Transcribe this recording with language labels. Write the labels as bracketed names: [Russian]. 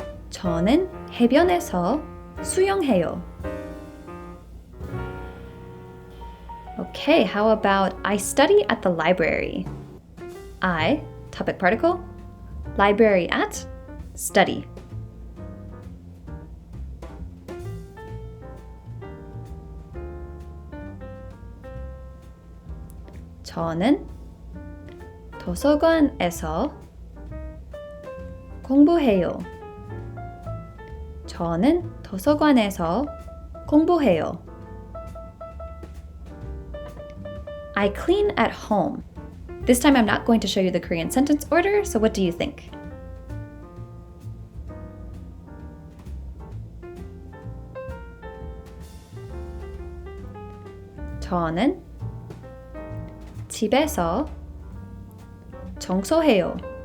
[Korean] 저는 해변에서 수영해요. [English] Okay, how about I study at the library? I, topic particle, library at, study. [Korean] 저는 도서관에서 공부해요. 저는 도서관에서 공부해요. [English] I clean at home. This time I'm not going to show you the Korean sentence order, so what do you think? [Korean] 저는 집에서 청소해요.